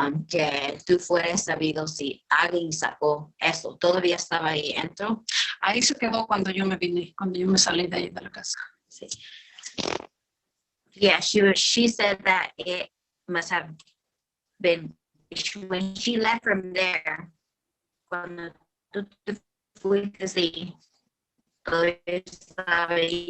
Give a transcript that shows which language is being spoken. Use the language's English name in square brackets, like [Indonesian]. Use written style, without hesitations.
[Spanish] Que tú fueras sabido si alguien sacó eso, todavía estaba ahí dentro. Ahí se quedó cuando yo me vine, cuando yo me salí de ahí de la casa. Sí. [English] Yeah, she said that it must have been when she left from there. [Spanish] Cuando tú te fuiste, sí, todavía estaba ahí.